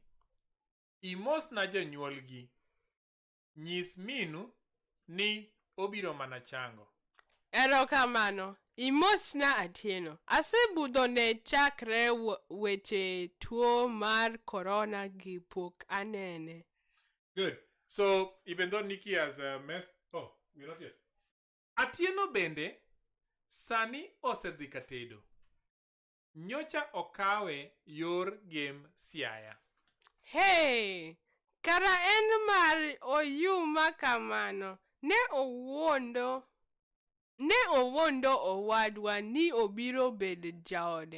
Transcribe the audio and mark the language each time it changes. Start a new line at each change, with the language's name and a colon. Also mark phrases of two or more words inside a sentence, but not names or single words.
Luo (Kenya and Tanzania): Imos na jonyuolgi. Nyis minu ni obiro mana chango. Erokamano. Imosna Atieno. Asebudho ne chakre weche tuo mar corona gi pok anene.
English: Good. So, even though Nikki has messed... Oh, we're not yet.
Luo (Kenya and Tanzania): Atieno bende, sani osedhi katedo. Nyocha okawe yor game Siaya. Hey! Kara en mar oyuma kamano. Ne owuondo owadwa ni obiro bedo jaode.